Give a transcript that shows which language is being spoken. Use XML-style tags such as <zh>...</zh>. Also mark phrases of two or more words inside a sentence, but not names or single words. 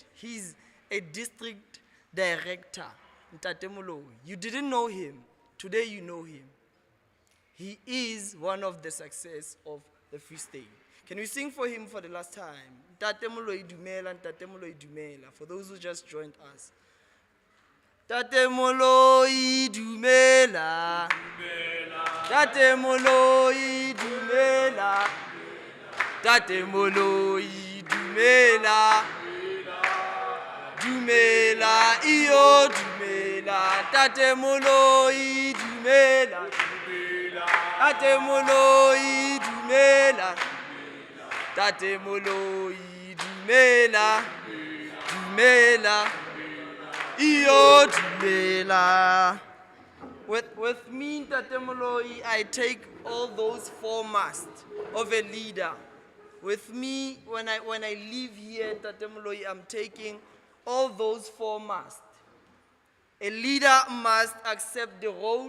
<en>He's a district director, Ntate Moloi. You didn't know him. Today you know him. He is one of the success of the Free State. Can we sing for him for the last time?</en> <st>Ntate Moloi dumela, Ntate Moloi dumela,</st> <en>for those who just joined us.</en> <st>Ntate Moloi dumela, Ntate Moloi dumela, Ntate Moloi dumela, dumela, iyo dumela, Ntate Moloi dumela, Ntate Moloi dumela, Ntate Moloi dumela, dumela, iyo dumela.</st> <en>With me, Ntate Moloi, I take all those 4 musts of a leader. With me, when I leave here, Ntate Moloi, I'm taking all those 4 musts. A leader must accept the role.</en>